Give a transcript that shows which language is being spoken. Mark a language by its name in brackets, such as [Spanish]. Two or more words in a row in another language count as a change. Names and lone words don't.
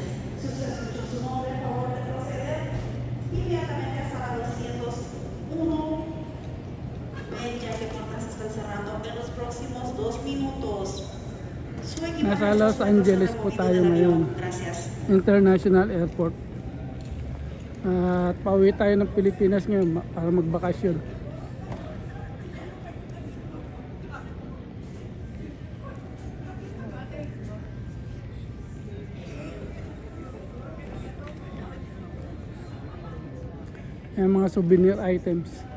[Spanish] Si usted escuchó su nombre, por favor de proceder inmediatamente a sala 201. Ven ya que puertas se están cerrando en los próximos 2 minutos. Su equipaje [Filipino] Nasa Los Angeles po tayo ngayon. [Spanish] Gracias. [Filipino] International Airport. At pauwi tayo ng Pilipinas ngayon para magbakasyon. Yung mga [English] souvenir items.